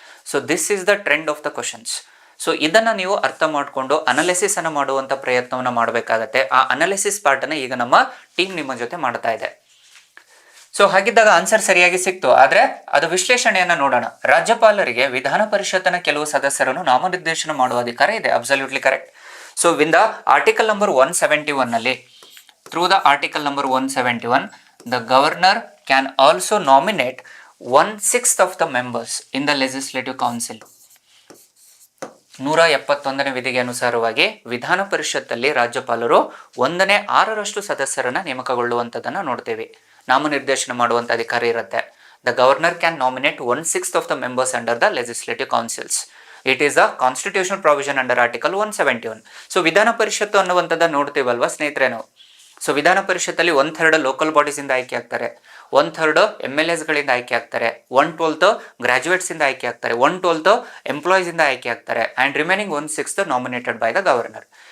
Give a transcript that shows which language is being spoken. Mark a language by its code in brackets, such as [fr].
[en] So this is the trend of the questions. [kn] So ಇದನ್ನು ನೀವು ಅರ್ಥ ಮಾಡಿಕೊಂಡು ಅನಾಲಿಸಿಸ್ ಅನ್ನು ಮಾಡುವಂಥ ಪ್ರಯತ್ನವನ್ನು ಮಾಡಬೇಕಾಗತ್ತೆ. ಆ ಅನಾಲಿಸಿಸ್ ಪಾರ್ಟನ್ನು ಈಗ ನಮ್ಮ ಟೀಮ್ ನಿಮ್ಮ ಜೊತೆ ಮಾಡ್ತಾ ಇದೆ. ಸೊ ಹಾಗಿದ್ದಾಗ ಆನ್ಸರ್ ಸರಿಯಾಗಿ ಸಿಕ್ತು. ಆದರೆ ಅದು ವಿಶ್ಲೇಷಣೆಯನ್ನು ನೋಡೋಣ. ರಾಜ್ಯಪಾಲರಿಗೆ ವಿಧಾನ ಪರಿಷತ್ತಿನ ಕೆಲವು ಸದಸ್ಯರನ್ನು ನಾಮನಿರ್ದೇಶನ ಮಾಡುವ ಅಧಿಕಾರ ಇದೆ. [en] Absolutely correct. So in the article number 171 ನಲ್ಲಿ through the article number 171 the governor can also nominate 1/6 of the members in the legislative council. [kn] 171ನೇ ವಿಧಿಗೆ ಅನುಸಾರವಾಗಿ ವಿಧಾನ ಪರಿಷತ್ತಲ್ಲಿ ರಾಜ್ಯಪಾಲರು 1/6 ಸದಸ್ಯರನ್ನ ನೇಮಕಗೊಳ್ಳುವಂಥದ್ದನ್ನು ನೋಡ್ತೇವೆ. ನಾಮನಿರ್ದೇಶನ ಮಾಡುವಂಥ ಅಧಿಕಾರ ಇರುತ್ತೆ. [en] The governor can nominate 1/6 of the members under the legislative councils. It is a constitutional provision under article 171. [kn] So ವಿಧಾನ ಪರಿಷತ್ತು ಅನ್ನುವಂಥದ್ದನ್ನು ನೋಡ್ತೀವಲ್ವಾ ಸ್ನೇಹಿತರೆ ನಾವು. ಸೊ ವಿಧಾನ ಪರಿಷತ್ತಲ್ಲಿ 1/3 ಲೋಕಲ್ ಬಾಡೀಸ್ ಇಂದ ಆಯ್ಕೆ ಆಗ್ತಾರೆ, 1/3 MLAs ಗಳಿಂದ ಆಯ್ಕೆ ಆಗ್ತಾರೆ, 1/12 ಗ್ರಾಜುಯೇಟ್ಸ್ ಇಂದ ಆಯ್ಕೆ ಆಗ್ತಾರೆ, 1/12 ಎಂಪ್ಲಾಯೀಸ್ ಇಂದ ಆಯ್ಕೆ ಆಗ್ತಾರೆ, [en] And remaining 1/6 nominated by the governor.